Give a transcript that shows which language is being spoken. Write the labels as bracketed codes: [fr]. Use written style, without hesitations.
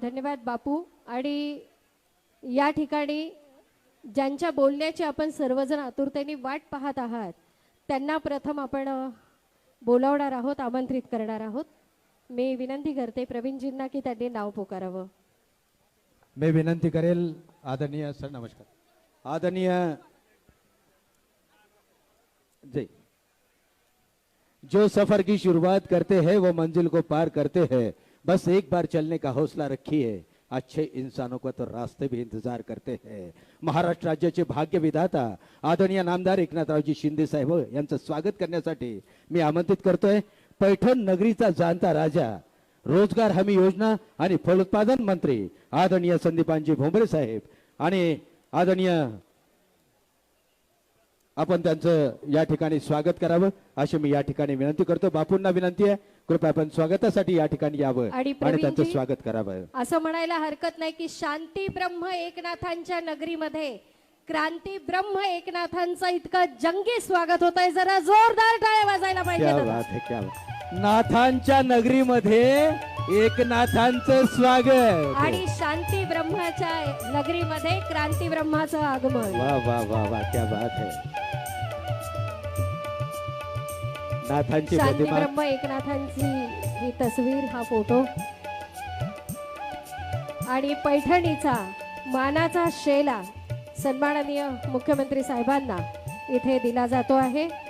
[mr] धन्यवाद बापू. आणि या ठिकाणी ज्यांच्या बोलण्याची आपण सर्वजण आतुरतेने वाट पाहत आहात त्यांना प्रथम आपण बोलावणार आहोत, आमंत्रित करणार आहोत. मी विनंती करते प्रवीणजींना की त्यांनी नाव पुकारावं. [hi] मैं विनंती करेल आदरणीय सर, नमस्कार आदरणीय जय, जो सफर की शुरुआत करते हैं वो मंजिल को पार करते हैं, बस एक बार चलने का हौसला रखिए, अच्छे इंसानों को तो रास्ते भी इंतजार करते हैं. [mr] महाराष्ट्र राज्याचे भाग्य विधाता आदरणीय नामदार एकनाथरावजी शिंदे साहेब यांचं स्वागत करण्यासाठी मी आमंत्रित करतोय. पैठण नगरीचा जाणता राजा, रोजगार हमी योजना आणि फलोत्पादन मंत्री आदरणीय संदीपानजी भोंबरे साहेब आणि आदरणीय आपण त्यांचं या ठिकाणी स्वागत करावं अशी मी या ठिकाणी विनंती करतो. बापूंना विनंती आहे, कृपया आपण स्वागतासाठी या ठिकाणी यावं आणि त्यांचं प्रवीणजी, स्वागत करावं. असं म्हणायला हरकत नाही की शांती ब्रह्म एकनाथांच्या नगरीमध्ये क्रांती ब्रह्म एकनाथांचं इतकं जंगी स्वागत होत आहे. जरा जोरदार टाळ्या वाजायला पाहिजे. [hi] क्या बात है, क्या बात. [mr] नाथांच्या नगरीमध्ये एकनाथांचं स्वागत आणि शांती ब्रह्माच्या नगरीमध्ये क्रांती ब्रह्माचं आगमन. [hi] वाह वाह वाह वाह, क्या बात है. [mr] नाथांची शांती प्रतिमा, ब्रह्म एकनाथांची ही तस्वीर, हा फोटो आणि पैठणीचा मानाचा शेला सन्माननीय मुख्यमंत्री साहेबांना इथे दिला जातो आहे.